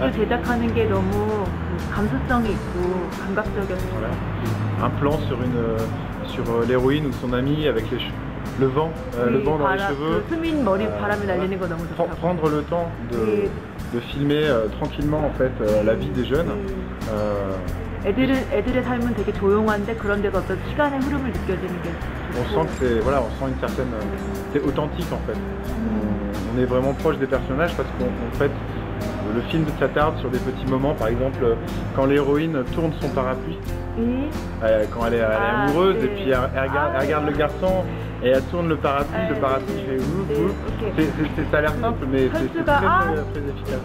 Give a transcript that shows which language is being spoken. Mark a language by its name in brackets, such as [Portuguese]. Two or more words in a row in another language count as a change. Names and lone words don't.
[French] Un plan sur l'héroïne ou son ami avec le vent dans les cheveux. Prendre le temps de filmer tranquillement en fait la vie des jeunes. [Korean] 애들의 삶은 되게 조용한데 그런 데서 어떤 시간의 흐름을 느껴지는 게 [French] on sent que c'est voilà, on sent une certaine c'est authentique en fait. On est vraiment proche des personnages parce qu'en fait le film s'attarde sur des petits moments, par exemple quand l'héroïne tourne son parapluie, quand elle est amoureuse et puis elle regarde le garçon et elle tourne le parapluie fait ça a l'air simple mais c'est très efficace.